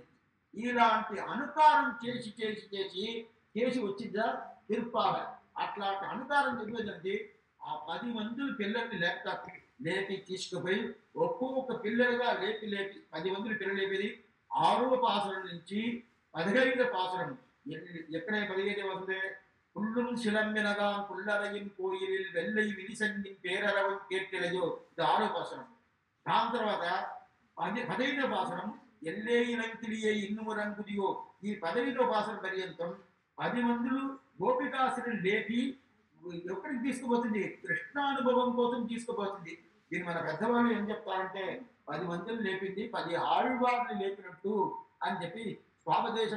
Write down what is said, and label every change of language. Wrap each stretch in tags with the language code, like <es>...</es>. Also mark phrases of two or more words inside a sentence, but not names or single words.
<te>ఇలాంటి అనుకారం చేసి చేసి చేసి చేసి వచ్చిందా తిరుపాల. అట్లాంటి అనుకారం చెప్పేదండి. ఆ 10 మంది పిల్లల్ని లేపుతారు. లేపి తీసుకుపోయి ఒక్కొక్క పిల్లలుగా లేపి లేపి 10 మంది పిల్లలు లేపేది 6వ పాసరం నుంచి 15వ పాసరం. ఎక్కడ 15 వస్తుంది?</te> <ta>புல்லும் சிலம்பினகான் புல்லறையின் கோயிலில் வெள்ளை விரிசங்கின் பேரரவம் கேட்கிறதோ,</ta> <te>ఇది 6వ పాసరం. దాని తర్వాత 15వ పాసరం</te> <ta>எல்லே இளங்கிளியே இன்னும் உறங்குதியோ.</ta> <te>ఈ 15వ పాసరం పర్యంతం 10 మందులు గోపికాసురుని లేపి ఎక్కడికి తీసుకుపోతుంది? కృష్ణానుభవం కోసం తీసుకుపోతుంది. దీన్ని మన పెద్దవాళ్ళు ఏం చెప్తారంటే 10 మందిని లేపింది 10 ఆళ్వార్ని లేపినట్టు అని చెప్పి స్వాపదేశం.</te>